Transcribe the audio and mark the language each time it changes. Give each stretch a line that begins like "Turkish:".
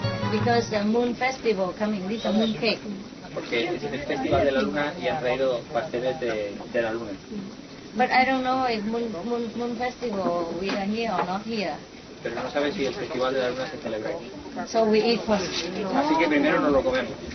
English: Because the moon festival coming, this is a moon cake.
Spanish: Porque es el festival de la luna y han traído pasteles de la luna.
English: But I don't know if moon festival we are here or not here.
Spanish: Pero no sabe si el festival de la luna se celebra aquí.
English: So we eat first.
Spanish: Así que primero nos lo comemos.